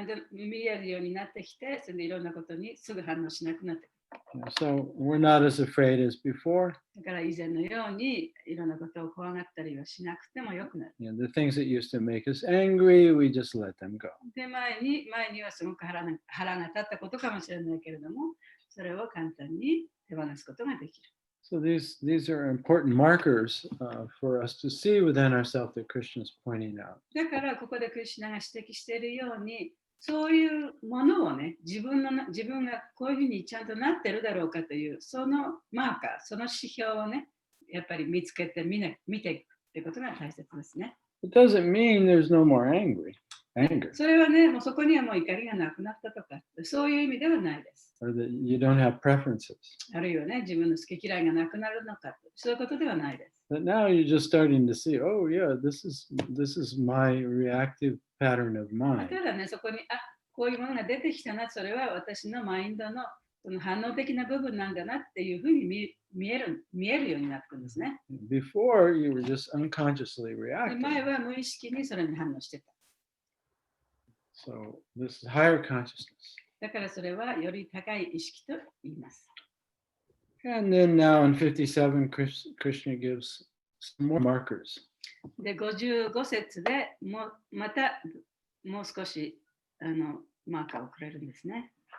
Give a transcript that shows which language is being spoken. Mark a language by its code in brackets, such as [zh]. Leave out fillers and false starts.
[ja] 見えるようになってきて、それでいろんなことにすぐ反応しなくなってくる。 [en] So we're not as afraid as before. [ja] だから以前のようにいろんなことを怖がったりはしなくてもよくなる。 [en] The things that used to make us angry, we just let them go. [ja] で、前にはすごく腹が立ったことかもしれないけれども、それを簡単に手放すことができる。 [en] So these are important markers for us to see within ourselves that Krishna is pointing out. [ja] だからここでクリシュナが指摘しているように、そういうものをね、自分がこういうふうにちゃんとなってるだろうかという、そのマーカー、その指標をね、やっぱり見つけて見ていくということが大切ですね。 [en] It doesn't mean there's no more anger. [ja] それはね、もうそこにはもう怒りがなくなったとか、そういう意味ではないです。 [en] Or that you don't have preferences. [ja] あるいはね、自分の好き嫌いがなくなるのか、そういうことではないです。 [en] But now you're just starting to see, oh yeah, this is my reactive pattern of [ja] だ [en] mind. [ja] からね、そこに、こういうものが出てきたな、それは私のマインドのその反応的な部分なんだなっていうふうに見えるようになってくるんですね。 [en] Before you were just unconsciously [ja] で [en] reacting. [ja] 前は無意識にそれに反応してた。 [en] So this is higher consciousness. [ja] だからそれはより高い意識と言います。 [en] And then now in 57, Krishna gives some more markers. [ja] で、55節でまたもう少しマーカーをくれるんですね。